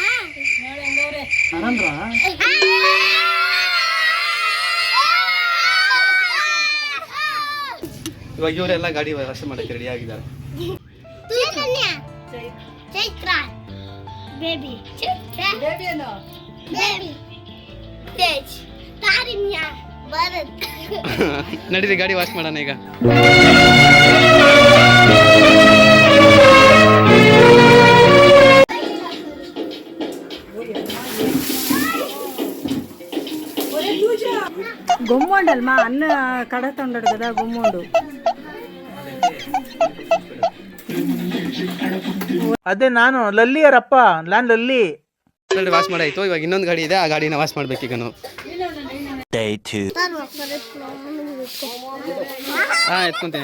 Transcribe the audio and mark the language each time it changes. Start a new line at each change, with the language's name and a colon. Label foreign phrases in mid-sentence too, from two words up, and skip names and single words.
Kannada: ಇವಾಗ ಇವರೆಲ್ಲ ಗಾಡಿ ವಾಶ್ ಮಾಡೋಕ್ಕೆ ರೆಡಿ ಆಗಿದ್ದಾರೆ. ನಡೀರಿ ಗಾಡಿ ವಾಶ್ ಮಾಡೋಣ ಈಗ. గుమ్మండల్మా అన్న కడతాడు కదా గుమ్మండు. ಅದೇ ನಾನು ಲಲ್ಲಿಯರಪ್ಪ, ನಾನು ಲಲ್ಲಿ. ವಾಶ್ ಮಾಡಾಯ್ತು. ಇವಾಗ ಇನ್ನೊಂದು ಗಾಡಿ ಇದೆ, ಆ ಗಾಡಿನ ವಾಶ್ ಮಾಡ್ಬೇಕೀಗ ನಾವು. ಎತ್ಕೊಂತೀನಿ.